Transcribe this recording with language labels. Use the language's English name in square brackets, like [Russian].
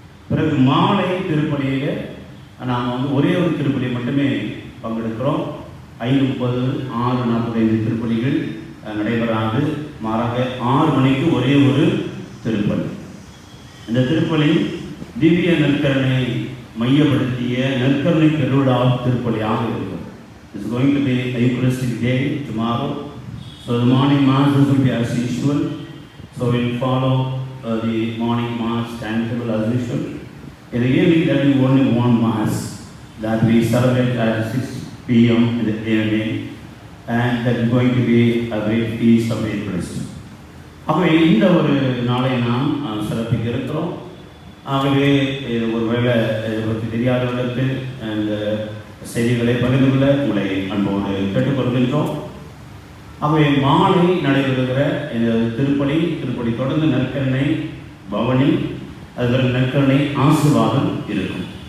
[Tamil] பிறகு மாலை திருப்பலியில் நாம் ஒரே ஒரு திருப்பலி மட்டுமே பங்கெடுக்கிறோம். 5:30, 6:45 திருப்பலிகள் நடைபெறாது. மாறாக 6 மணிக்கு ஒரே ஒரு திருப்பலி. இந்த திருப்பலி திவ்ய நற்கருணை மையப்படுத்திய நற்கருணை பெருவிழா திருப்பலியாக இருக்கும். [English] It's going to be a Eucharistic day tomorrow. So the morning mass will be as usual. So we'll follow the morning mass timetable as usual. In the evening there will be only one mass that we celebrate at 6 p.m. in the evening. and that is going to be a great feast of Eucharist. [Tamil] ஆகவே இந்த ஒரு நாளை நாம் சிறப்பிக்க இருக்கிறோம். ஆகவே ஒருவேளை இதை பற்றி தெரியாதவர்களுக்கு அந்த செய்திகளை பகிர்ந்து கொள்ள உங்களை அன்போடு கேட்டுக்கொள்கின்றோம். ஆகவே மாலை நடைபெறுகிற இந்த திருப்பலி தொடர்ந்து நற்கருணை பவனி, அதுபோல் நற்கருணை ஆசீர்வாதம் இருக்கும்.